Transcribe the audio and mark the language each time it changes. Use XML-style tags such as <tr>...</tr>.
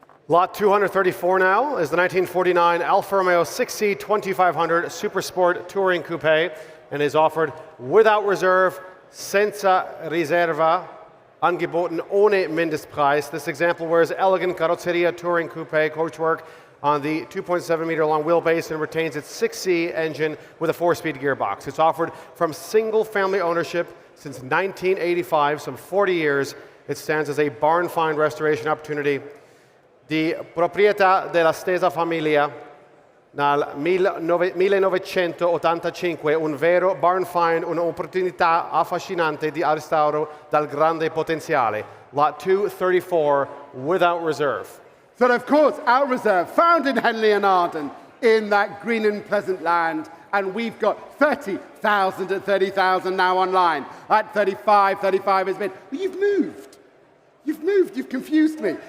<en>Lot 234 now is the 1949 Alfa Romeo 6C 2500 Super Sport Touring Coupe and is offered without reserve,</en> <it>senza riserva,</it> <de>angeboten ohne Mindestpreis.</de> <en>This example wears elegant Carrozzeria Touring Coupe coachwork on the 2.7 meter long wheelbase and retains its 6C engine with a 4-speed gearbox. It's offered from single family ownership since 1985, some 40 years. It stands as a barn find restoration opportunity</en> <it>di proprietà della stessa famiglia nel 1985, un vero barn find, un'opportunità affascinante di restauro dal grande potenziale.</it> <en>Lot 234 without reserve. So of course, our reserve, found in Henley and Arden, in that green and pleasant land, and we've got 30,000 at 30,000 now online. At 35, 35 has been, but you've moved. You've moved, you've confused me.</en>